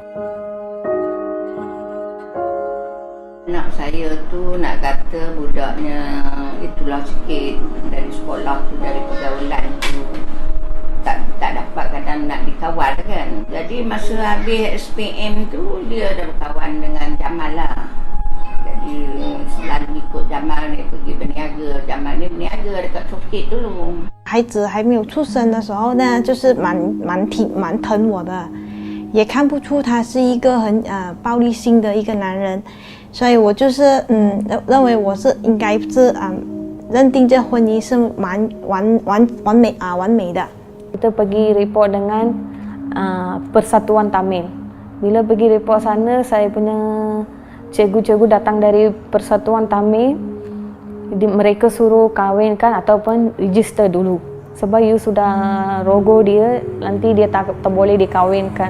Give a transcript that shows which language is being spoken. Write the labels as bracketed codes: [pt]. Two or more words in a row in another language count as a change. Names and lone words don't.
[ms] Anak saya tu nak kata budaknya itulah sikit dari sekolah tu, dari pergaulan tu tak dapat kadang nak dikawal kan. Jadi masa habis SPM tu dia dah berkawan dengan Jamal lah. Jadi selalu ikut Jamal ni pergi berniaga. Jamal ni berniaga dekat Coket dulu. [zh] 孩子还没有出生的时候呢，就是蛮疼我的，也看不出他是一个很暴力性的一个男人。所以我就是认为我是应该是认定这婚姻是完美的。 [ms] Kita pergi report dengan Persatuan Tamil. Bila pergi report sana, saya punya cikgu-cikgu datang dari Persatuan Tamil. Mereka suruh kahwinkan ataupun register dulu. Sebab you sudah rogo dia, nanti dia tak boleh dikahwinkan.